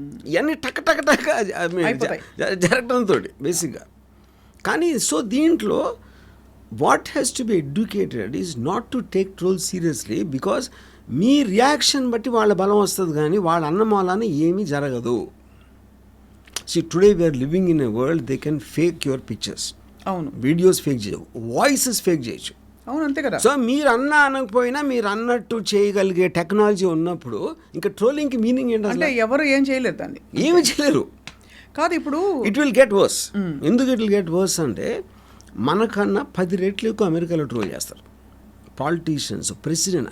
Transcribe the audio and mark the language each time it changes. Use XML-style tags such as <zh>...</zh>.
<te>ఇవన్నీ టక్ టక్ టక్ జరగడంతో బేసిక్గా. కానీ సో దీంట్లో</te> <en>what has to be educated is not to take troll seriously,</en> <te>because మీ reaction బట్టి వాళ్ళ బలం వస్తుంది, కానీ వాళ్ళ అన్నమాలని ఏమీ జరగదు.</te> <en>See, today we are living in a world they can fake your pictures.</en> <te>అవును, వీడియోస్ ఫేక్ చేయవు, వాయిసెస్ ఫేక్ చేయొచ్చు. అవును, అంతే కదా. సో మీరు అనకపోయినా మీరు అన్నట్టు చేయగలిగే టెక్నాలజీ ఉన్నప్పుడు ఇంకా ట్రోలింగ్కి మీనింగ్ ఏంటంటే అంటే ఎవరు ఏం చేయలేరు దాన్ని, ఏమి చేయలేరు. కాదు ఇప్పుడు</te> <en>It will get worse.</en> <te>ఎందుకు</te> <en>it will get worse</en> <te>అంటే మనకన్నా 10 రెట్లు ఎక్కువ అమెరికాలో ట్రోల్ చేస్తారు పాలిటీషియన్స్, ప్రెసిడెంట్.</te>